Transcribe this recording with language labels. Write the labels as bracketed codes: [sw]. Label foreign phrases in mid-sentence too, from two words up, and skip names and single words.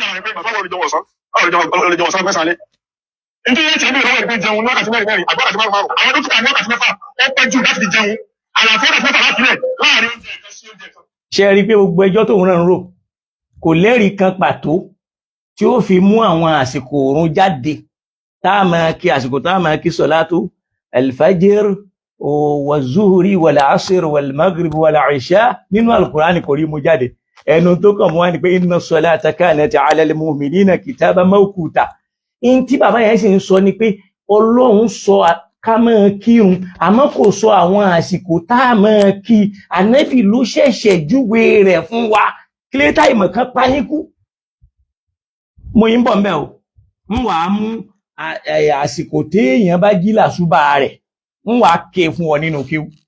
[yo] ṣe rí i pé gbogbo ẹjọ́ tóun náà ń rò kò lẹ́rìí kan pàtó tí ó fi mú àwọn àsìkò oorun jáde tá máa kí àsìkò tá máa kí sọ̀látù [ar] الفجر والظهر والعصر و المغرب والعشاء [yo] nínú Al-Qur'ani kò rí mú jáde ẹnu tó kàn mú wá ní pé [ar] إن الصلاة كانت على المؤمنين كتابا موقوتا [yo] in tí bàbá yẹn sì ń sọ ni pé Ọlọ́run sọ ká máa kírun àmọ́ kò sọ àwọn àsìkò tá máa kí Ànábì ló ṣẹ̀ṣẹ̀ júwe rẹ̀ fún wa kílẹ̀tà ìmọ̀ kan pa yín kú mo yín bọ̀ mẹ́ o ń wà á mú àsìkò téèyàn bá jí làṣùbà rẹ̀ ń wà á ké fún ọ nínú kíw